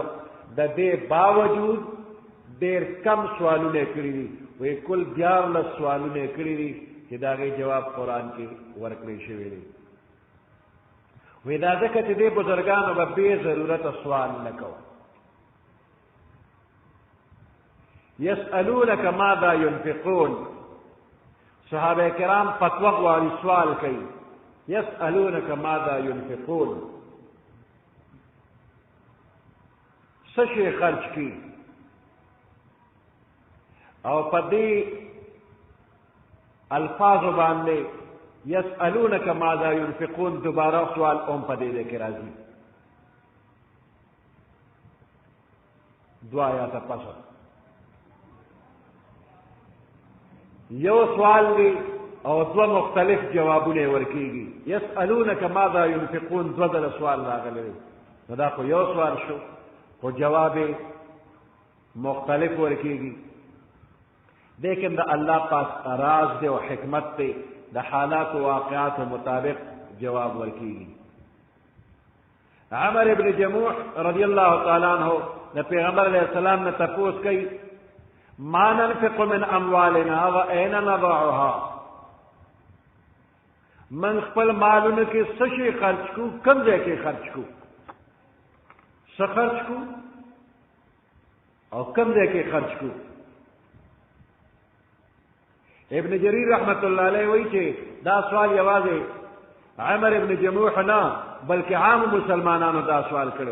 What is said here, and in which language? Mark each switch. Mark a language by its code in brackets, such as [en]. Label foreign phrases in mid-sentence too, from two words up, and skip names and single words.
[ps] د دې باوجود ډېر کم سوالونه کړي دي، وی کل 14 سوالونه کړي دي چې د هغې جواب قرآن کې ورکړی شوی دی. وی دا ځکه چې دې بزرګانو به بې ضرورته سوال نه کوه. [ar] یسألونک ماذا ينفقون، [ps] صحابه کرام فتوا غواړي، سوال کوي. [ar] یسألونک ماذا ينفقون، [ps] څه شی خرج کړي. او په دې الفاظو باندې [ar] یسألونک ماذا ينفقون [ps] دوباره سوال اوم په دې کې راځي. 2 آیاته پس یو سوال دی او 2 مختلف جوابونه ورکیږي. [ar] یسألونک ماذا ينفقون [ps] 2 ځله سوال راغلی دی. نو دا خو یو سوال شو، خو جواب مختلف ورکیږي. لیکن د الله پاک راز دی او حکمت دی، د حالات و واقعات مطابق جواب ورکیږي. عمر ابن جموح [ar] رضی الله تعالی عنہ [ps] د پیغمبر [ar] علیہ السلام [ps] نے تپوس کی [ar] ما ننفق من اموالنا و این نضعها، [ps] من خپل مالونه کې څه شی خرج کو، کوم ځای کې خرج کو، څه خرج کو او کوم ځای کې خرج کو. ابن جریر [ar] رحمت الله علیه [ps] وایي چې دا سوال یوازې عمر ابن جموح نه بلکې عام مسلمانانو دا سوال کړو.